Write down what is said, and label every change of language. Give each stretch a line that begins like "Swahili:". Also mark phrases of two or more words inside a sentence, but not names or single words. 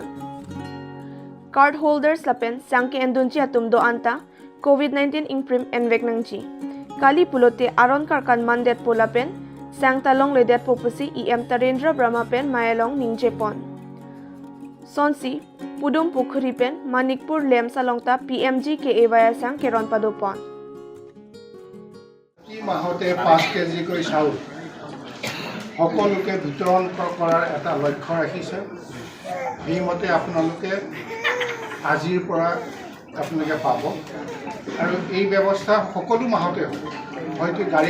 English: Card holders
Karbi: lapen sangke endunji atum do anta COVID-19 imprim envek nangji. Kali pulote aron karkan mandet polapen sang talong ledet popusi EM Tarendra Brahma pen mayalong ningjepon. Sonsi Pudum Pukhuri pen Manikpur Lem salongta PMG ke evaya sang keron padopon.
Assamese: মাহতে 5 কেজি কৈ চাউল সকলোকে বিতৰণ কৰাৰ এটা লক্ষ্য ৰাখিছে সেইমতে আপোনালোকে আজিৰ পৰা আপোনালোকে পাব আৰু এই ব্যৱস্থা সকলো মাহতে হ'ব হয়তো গাড়ী